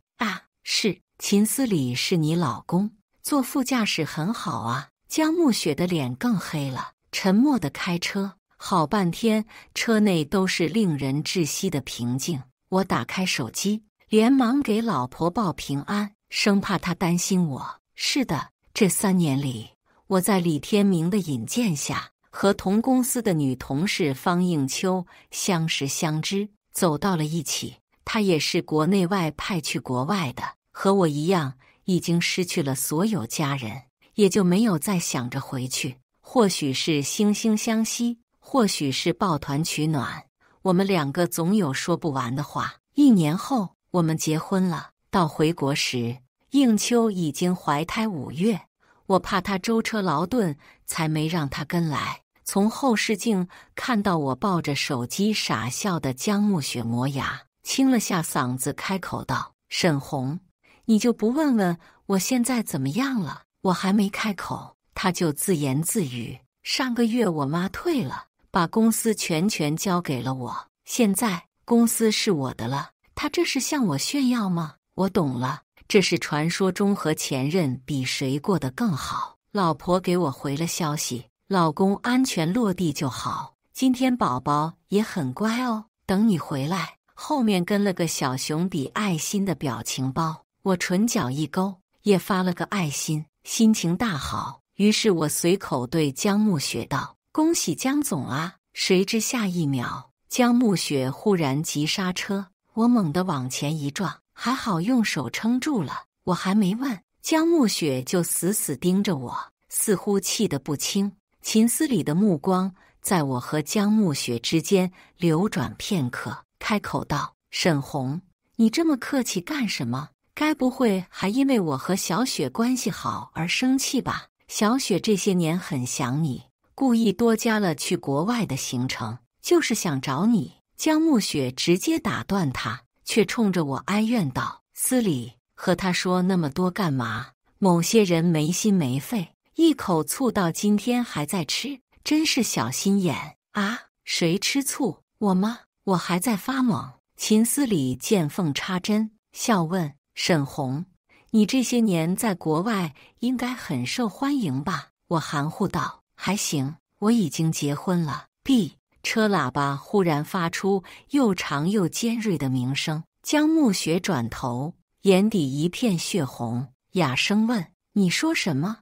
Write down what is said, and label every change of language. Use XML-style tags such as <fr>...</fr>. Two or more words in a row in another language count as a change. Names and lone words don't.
<zh>啊，是，秦思禮是你老公，坐副駕駛很好啊。江暮雪的臉更黑了，沉默地開車，好半天車內都是令人窒息的平靜。我打開手機，連忙給老婆報平安，生怕她擔心我。是的，這3年裡，我在李天明的引薦下，和同公司的女同事方應秋相識相知，走到了一起。她也是國內外派去國外的，和我一樣，已經失去了所有家人，也就沒有再想着回去。或許是惺惺相惜，或許是抱團取暖，我們2個總有說不完的話。1年後，我們結婚了。到回國時，應秋已經懷胎5月，我怕她舟車勞頓，才沒讓她跟來。從後視鏡看到我抱着手機傻笑的江暮雪磨牙，清了下嗓子開口道：“沈紅，你就不問問我現在怎麼樣了？” 我還沒開口，他就自言自語：“上個月我媽退了，把公司全權交給了我，現在公司是我的了。他這是向我炫耀嗎？” 我懂了，這是傳說中和前任比誰過得更好。老婆給我回了消息，老公安全落地就好，今天寶寶也很乖哦，等你回來。後面跟了個小熊比愛心的表情包，我唇角一勾，也發了個愛心，心情大好。於是我隨口對江暮雪道：“恭喜江總啊！” 誰知下一秒，江暮雪忽然急剎車，我猛地往前一撞，還好用手撐住了。我還沒問，江暮雪就死死盯着我，似乎氣得不輕。秦思禮的目光在我和江暮雪之間流轉片刻，開口道：“沈紅，你這麼客氣幹什麼？該不會還因為我和小雪關係好而生氣吧？小雪這些年很想你，故意多加了去國外的行程，就是想找你。” 江暮雪直接打斷他，卻衝着我哀怨道：“思禮，和他說那麼多幹嘛？某些人沒心沒肺，一口醋到今天還在吃，真是小心眼啊！”“誰吃醋？我嗎？”我還在發懵。秦思禮見縫插針，笑問：“沈紅，你這些年在國外應該很受歡迎吧？” 我含糊道：“還行，我已經結婚了。”B 車喇叭忽然發出又長又尖銳的鳴聲，江暮雪轉頭，眼底一片血紅，啞聲問：“你說什麼？”</zh>